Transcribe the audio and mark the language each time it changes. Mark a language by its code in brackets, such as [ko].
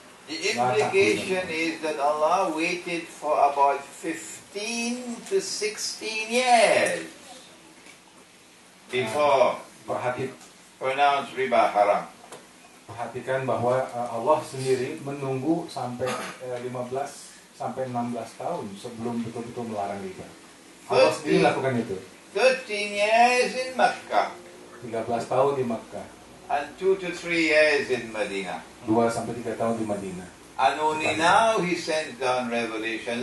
[en] The implication is that Allah waited for about 15 to 16 years before pronounced riba haram. [id] Perhatikan bahwa Allah sendiri menunggu sampai 15 sampai 16 tahun sebelum betul-betul melarang riba. Allah sendiri lakukan itu. [en] 13 years in Makkah. [id] 13 tahun di Makkah. [en] And 2 to 3 years in Medina. [id] 2 sampai 3 tahun di Madinah. [en] And only now He sends down revelation.